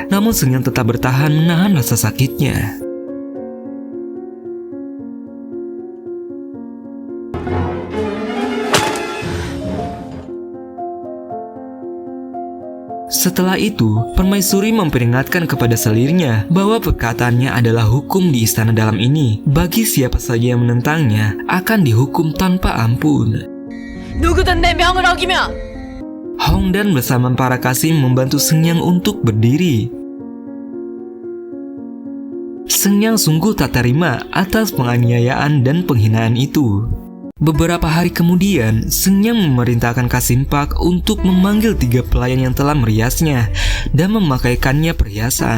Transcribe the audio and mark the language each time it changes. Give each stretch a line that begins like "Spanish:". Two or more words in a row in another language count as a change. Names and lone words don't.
Indonesian: Namun Senyang tetap bertahan menahan rasa sakitnya. Setelah itu, permaisuri memperingatkan kepada selirnya bahwa perkataannya adalah hukum di istana dalam ini. Bagi siapa saja yang menentangnya, akan dihukum tanpa ampun.
Korean: 누구든 내 명을 어기면
Indonesian: Hongdan bersama para kasih membantu Senyang untuk berdiri. Senyang sungguh tak terima atas penganiayaan dan penghinaan itu. Beberapa hari kemudian, Senyang memerintahkan Kasimpak untuk memanggil 3 pelayan yang telah meriasnya dan memakaikannya perhiasan.